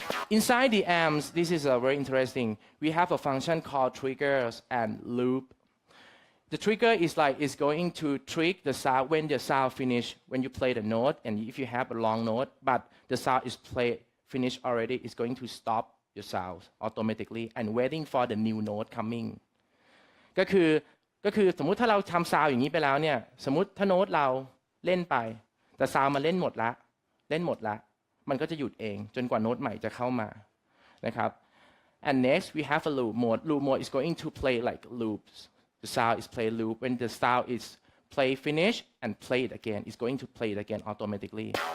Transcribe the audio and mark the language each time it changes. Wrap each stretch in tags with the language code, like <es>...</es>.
<en>Inside the amps, this is very interesting. We have a function called triggers and loop. The trigger is like it's going to trick the sound when the sound finish when you play the note, and if you have a long note, but the sound is finished already, it's going to stop your sound automatically and waiting for the new note coming.</en> <th>ก็คือสมมุติถ้าเราทำซาวอย่างนี้ไปแล้วเนี่ยสมมุติถ้าโน้ตเราเล่นไปแต่ซาวมาเล่นหมดละมันก็จะหยุดเองจนกว่าโน้ตใหม่จะเข้ามานะครับ</th> <en>And next we have a loop mode. Loop mode is going to play like loops. The sound is play loop. When the sound is play finish and play it again, it's going to play it again automatically.</en>